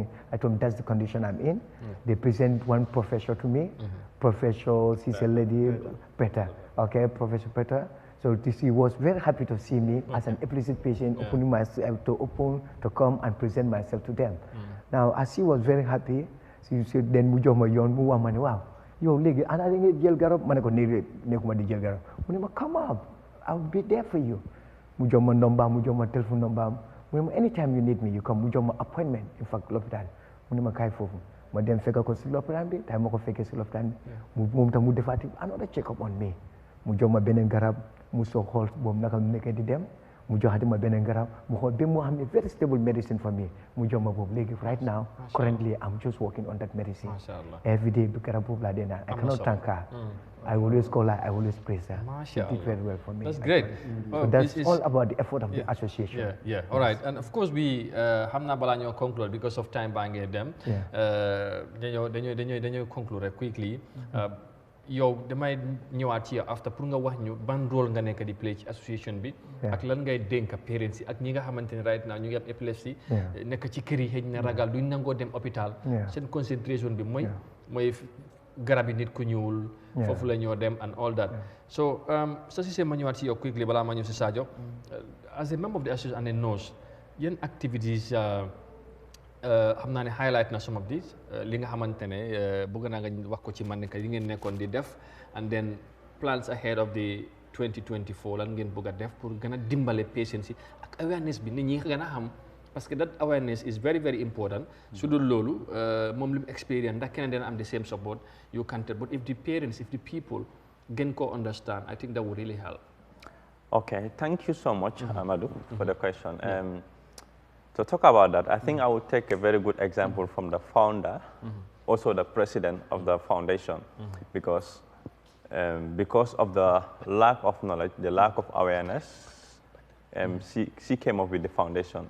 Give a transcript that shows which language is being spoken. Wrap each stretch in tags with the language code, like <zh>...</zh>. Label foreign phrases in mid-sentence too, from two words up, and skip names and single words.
<en>I told them that's the condition I'm in. They present one professor to me. Professor, she's a lady, Peter. Okay, Professor Peter. So he was very happy to see me as an epilepsy patient, opening myself to come and present myself to them. Now, as she was very happy, she said, then</en> <wo>mu jox ma yoon mu wax ma ne waaw yow léegi ana da nga jël garab ma ne ko nekkuma di jël garab mu ne ma</wo> <en>come up I'll be there for</en> <wo>you mu jox ma nombaam mu jox ma téléphone nombaam mu ne ma</wo> <en>anytime you need me you come</en> <wo>mu jox ma appointment</wo> <en>in fact</en> <wo>l'hôpital mu ne ma kaay foofu ma dem fekk ko si l'hôpital bi tay ma ko fekkee si l'hôpital bi moom tam mu defaati</wo> <en>another check up on me</en> <wo>mu jox ma beneen garab mu soo xool boobu naka mu nekkee di dem mu joxati ma beneen garab mu xool ba mu xam ne</wo> <en>very stable medicine for me</en> <wo>mu jox ma boobu léegi</wo> <en>right now currently I'm just working on that medicine every day</en> <wo>bi garab boobu laa dee naan</wo> <en>I cannot thank her I always call her I always praise her she did very well for me that's great so that's all about the effort of the association all right and of course we</en> <wo>xam naa balaa ñoo</wo> <en>conclude because of time</en> <wo>baa ngee dem dañoo</wo> <en>conclude quickly</en> <wo>yow damay ñëwaat ci yow</wo> <en>after</en> <wo>pour nga wax ñu ban rôle nga nekk di play ci association bi ak lan ngay dénk parents yi ak ñi nga xamante ne</wo> <en>right now</en> <wo>ñu ngi am epilepsy nekk ci kër yi xëy na ragal duñ nangoo dem hôpital seen concentration bi mooy garab yi nit ku ñëwul foofu la ñoo dem</wo> <en>and all that</en> <wo>so sa si ma ñëwaat ci yow quickly balaa ma ñëw si Sadio</wo> <en>as a member of the association and a nurse</en> <wo>yenn activities xam naa ne highlight na</wo> <en>some of these</en> <wo>li nga xamante ne bëgg naa nga wax ko ci man yi ngeen nekkoon di def</wo> <en>and then plans ahead of the 2024</en> <wo>lan ngeen bëgg a def pour gën a dimbale patients yi ak awareness bi nit ñi gën a xam</wo> <fr>parce que</fr> <en>that awareness is very very important</en> <wo>su dul loolu moom li mu experience ndax keneen dina am</wo> <en>the same support you can tell but if the parents if the people</en> <wo>gën ko</wo> <en>understand I think that would really help. Okay, thank you so much Amadou for the question. To talk about that, I think I would take a very good example from the founder, also the president of the foundation, because of the lack of knowledge, the lack of awareness, she came up with the foundation.</en>